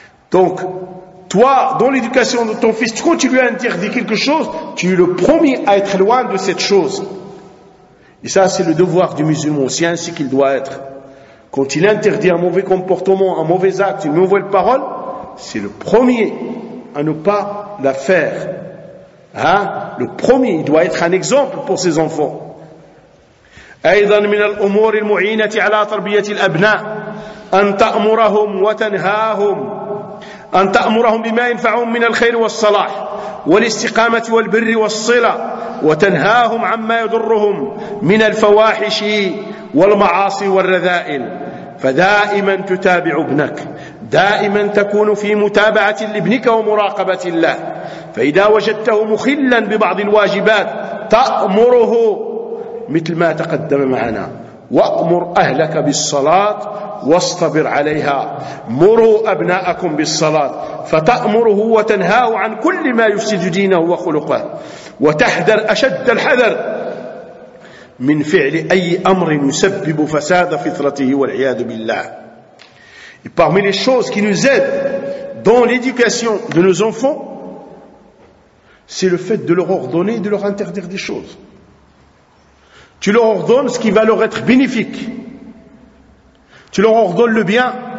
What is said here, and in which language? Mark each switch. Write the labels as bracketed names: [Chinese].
[French] Donc, toi, dans l'éducation de ton fils, quand tu lui interdis quelque chose, tu es le premier à être loin de cette chose. Et ça, c'est le devoir du musulman aussi, ainsi qu'il doit être. quand il interdit un mauvais comportement, un mauvais acte, une mauvaise parole, c'est le premier à ne pas la faire. Hein? Le premier, il doit être un exemple pour ses enfants. [Arabic] أيضا من الأمور المعينة على تربية الأبناء أن تأمرهم وتنهاهم أن تأمرهم بما ينفعهم من الخير والصلاح والاستقامة والبر والصلة وتنهاهم عما يضرهم من الفواحش والمعاصي والرذائل فدائما تتابع ابنك دائما تكون في متابعة لابنك ومراقبة الله فإذا وجدته مخلا ببعض الواجبات تأمره مثل ما تقدم معنا وأمر أهلك بالصلاة واصطبر عليها مروا أبناءكم بالصلاة فتأمره وتنهاه عن كل ما يفسد دينه وخلقه وتحذر أشد الحذر من فعل أي أمر يسبب فساد فطرته والعياذ بالله. [French] Et parmi les choses qui nous aident dans l'éducation de nos enfants, c'est le fait de leur ordonner et de leur interdire des choses. Tu leur ordonnes ce qui va leur être bénéfique. Tu leur ordonnes le bien.